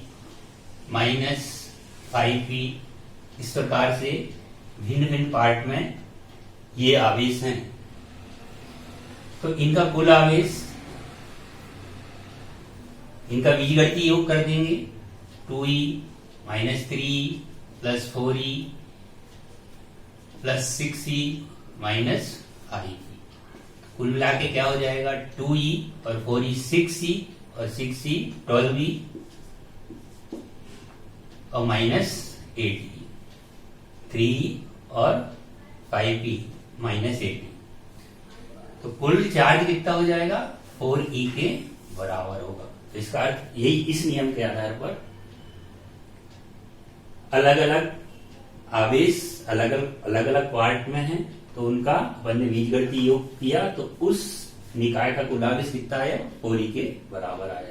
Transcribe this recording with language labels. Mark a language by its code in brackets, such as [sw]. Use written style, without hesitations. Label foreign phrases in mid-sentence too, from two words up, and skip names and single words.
[hi] -5e, इस प्रकार से भिन्न भिन्न पार्ट में ये आवेश हैं, तो इनका कुल आवेश, इनका बीजगणितीय योग कर देंगे 2e -3e + 4e + 6e -5e। कुल मिला के क्या हो जाएगा, 2e और 4e 6e और 6e 12e और -8e, 3e और 5e -8e। तो कुल चार्ज कितना हो जाएगा, 4e के बराबर होगा। तो इसका अर्थ यही, इस नियम के आधार पर अलग अलग आवेश अलग अलग पार्ट में है, तो उनका अपन ने बीजगणितीय योग किया तो उस निकाय का कुल आवेश कितना आया, 4e के बराबर आया।